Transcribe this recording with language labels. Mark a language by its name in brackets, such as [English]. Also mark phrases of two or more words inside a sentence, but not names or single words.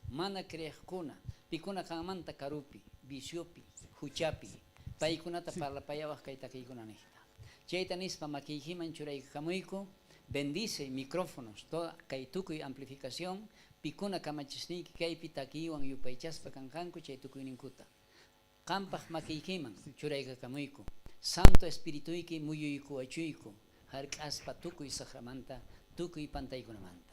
[Quechua] mana creajkuna, pikuna kanmanta karupi, visiopi, huchapi, paikunata parlapayawaj kay takiykunanijta. Chayta nispa makiyjiman churaykamuyku, [Spanish] bendice micrófonos, [Quechua] toda kay tukuy amplificación, pikuna kamachisniyki kaypi takiywan yupaychaspa kanqanku chay tukuyninkuta. Qampaq makiykiman churaykamuyku, Santo Espirituyki muyuykuachuyku, hark'aspa tukuy saqramanta, tukuy pantaykunamanta.